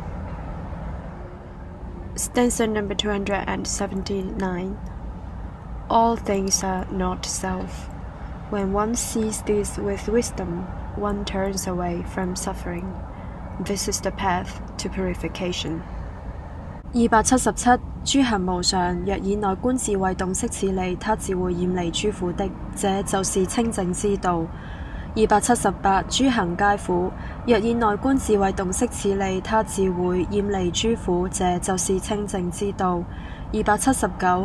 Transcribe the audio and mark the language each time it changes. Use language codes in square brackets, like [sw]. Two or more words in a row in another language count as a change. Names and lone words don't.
[en] Stanza number 279. All things are not self. When one sees these with wisdom, one turns away from suffering. This is the path to purification. 277. [zh] 諸行無常，若以內觀智慧洞悉此理，他自會厭離諸苦的，這就是清淨之道。278. 諸行皆苦，若以內觀智慧洞悉此理，他自會厭離諸苦，這就是清淨之道。279.